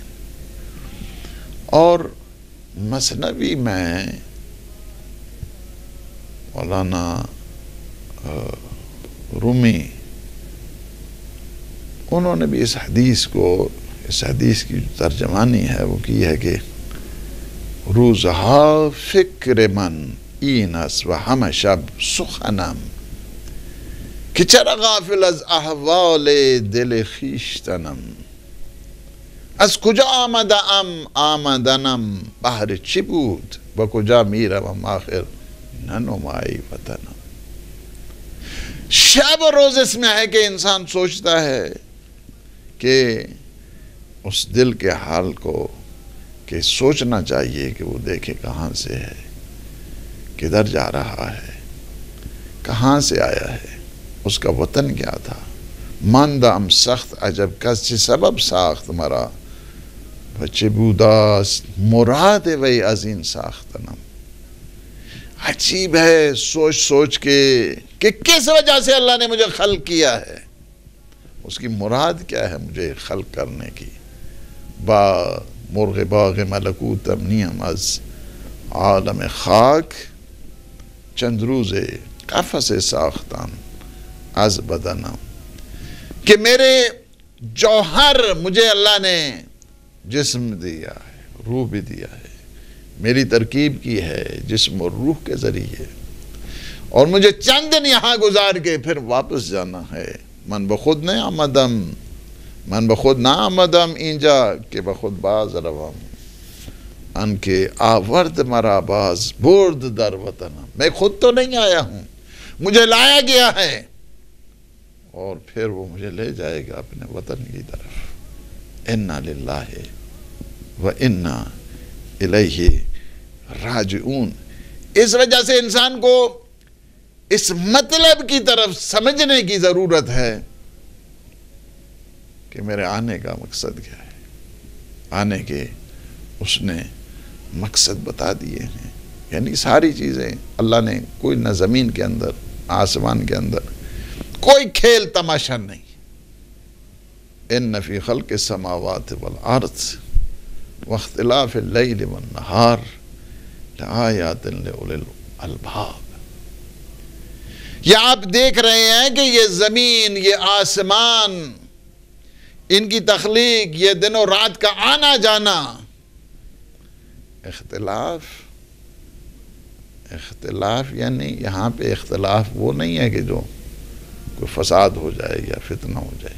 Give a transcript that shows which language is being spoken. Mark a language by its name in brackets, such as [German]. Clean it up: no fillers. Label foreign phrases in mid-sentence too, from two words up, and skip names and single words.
[Urdu] اور مثنوی میں مولانا رومی انہوں نے بھی اس حدیث کی ترجمانی ہے وہ کی ہے کہ [Persian] روزہا فکر من اینس و ہم شب سخنم کہ چرا غافل از احوال دل خویشتنم، از کجا آمدنم بهر چی بود و کجا میروم آخر ننمایی وطنم۔ [Urdu] شب و روز اس میں ہے کہ انسان سوچتا ہے کہ اس دل کے حال کو کہ سوچنا چاہیے کہ وہ دیکھے کہاں سے ہے، کدھر جا رہا ہے، کہاں سے آیا ہے، اس کا وطن کیا تھا۔ [Persian] ماندم سخت عجب کس چی سبب ساخت مرا بچے بوداست مراد وی از این ساختنم۔ [Urdu] عجیب ہے سوچ سوچ کے کہ کس وجہ سے اللہ نے مجھے خلق کیا ہے، اس کی مراد کیا ہے مجھے خلق کرنے کی۔ [Persian] با مرغ باغ ملکوتم نیم از عالم خاک، چند روز قفس ساختن از بدنم، [Urdu] کہ میرے جوہر مجھے اللہ نے جسم دیا ہے، روح بھی دیا ہے، میری ترکیب کی ہے جسم اور روح کے ذریعے، اور مجھے چند دن یہاں گزار کے پھر واپس جانا ہے۔ [Persian] من بخود نہ آمدم اینجا کہ بخود باز روم، ان کے آورد مرا باز برد در وطنم، [Urdu] میں خود تو نہیں آیا ہوں، مجھے لایا گیا ہے اور پھر وہ مجھے لے جائے گا اپنے وطن کی طرف۔ [Arabic] انا للہ و انا الیہ راجعون۔ [Urdu] اس وجہ سے انسان کو اس مطلب کی طرف سمجھنے کی ضرورت ہے کہ میرے آنے کا مقصد کیا ہے۔ آنے کے اس نے مقصد بتا دیے ہیں، یعنی ساری چیزیں اللہ نے کوئی نہ زمین کے اندر، آسمان کے اندر کوئی کھیل تماشا نہیں. [Arabic] ان فی خلق السماوات والارض واختلاف اللیل والنہار لآیات لأولی الالباب. [Urdu] یہ آپ دیکھ رہے ہیں کہ یہ زمین، یہ آسمان، ان کی تخلیق، یہ دن و رات کا آنا جانا، اختلاف یعنی یہاں پہ اختلاف وہ نہیں ہے کہ جو کوئی فساد ہو جائے یا فتنہ ہو جائے.